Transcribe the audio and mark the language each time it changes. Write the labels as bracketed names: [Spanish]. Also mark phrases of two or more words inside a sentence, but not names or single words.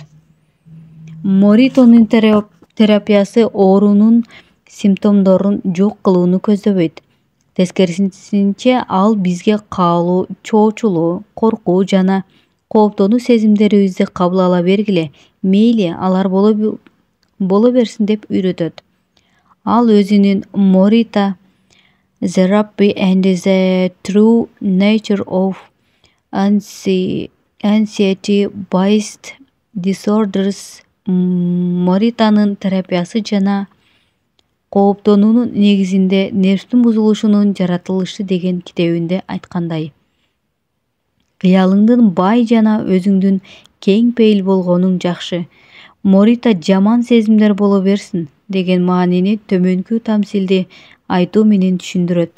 [Kyrgyz] Моритонун терапиясы оорунун симптомдорун жок кылууну көздөбөйт. Тескерисинче ал бизге каалоо, чоочулоо, коркуу жана кооптонуу сезимдерибизди кабыл ала бергиле, мейли алар боло берсин деп үйрөтөт. Ал өзүнүн Morita Therapy and the True Nature of Anxiety-Based Disorders Morитанын терапиясы жана кооптонуунун негизинде нервтин бузулушунун жаратылышы деген китебинде айткандай. Кыялыңдын бай жана өзүңдүн кең пейил болгонуң жакшы. Морита жаман сезимдер боло берсин деген маанини төмөнкү тамсилди айтуу менен түшүндүрөт.